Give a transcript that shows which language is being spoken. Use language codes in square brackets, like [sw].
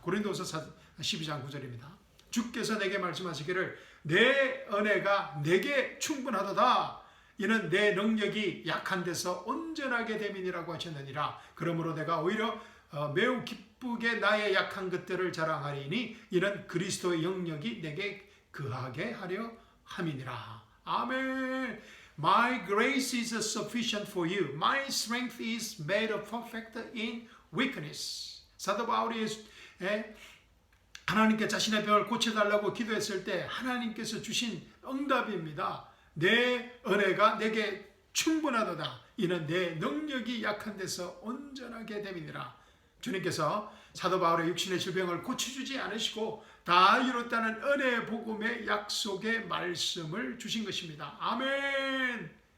[ko] 고린도후서 12장 9절입니다. 주께서 내게 말씀하시기를 내 은혜가 내게 충분하도다. 이는 내 능력이 약한 데서 온전하게 됨이니라고 하셨느니라. 그러므로 내가 오히려 매우 기쁘게 나의 약한 것들을 자랑하리니 이는 그리스도의 영력이 내게 거하게 하려 함이니라. 아멘. [en] My grace is sufficient for you. My strength is made perfect in weakness. [ko] 사도 바울이 하나님께 자신의 병을 고쳐달라고 기도했을 때 하나님께서 주신 응답입니다. 내 은혜가 내게 충분하도다. 이는 내 능력이 약한 데서 온전하게 됨이니라. 주님께서 사도 바울의 육신의 질병을 고쳐주지 않으시고 다 이뤘다는 은혜 복음의 약속의 말씀을 주신 것입니다. 아멘.